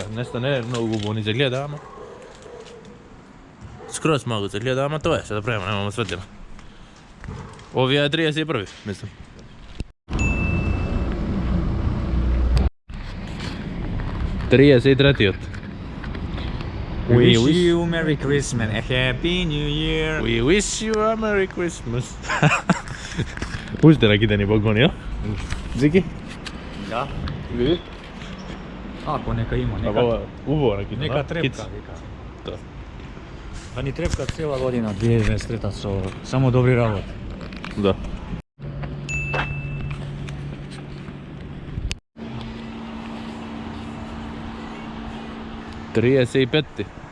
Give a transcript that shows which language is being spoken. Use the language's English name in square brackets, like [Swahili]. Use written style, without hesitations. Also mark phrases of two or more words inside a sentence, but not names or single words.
[Macedonian] Нешто не е многу убаво ни се гледа, ама скроз малку се гледа, ама тоа е, што да правиме, немаме светлина. Овие е 31, мислам. Триесет [English] We wish you Merry Christmas, a Happy New Year. We wish you a Merry Christmas. [Macedonian] Уште раките ни погони, а? Зики? Да. Види? Ако нека има, нека. Ова убаво раките, Нека трепка, вика. Да. Да ни трепка цела година 2023 со само добри работи. Да. Триесет и петти.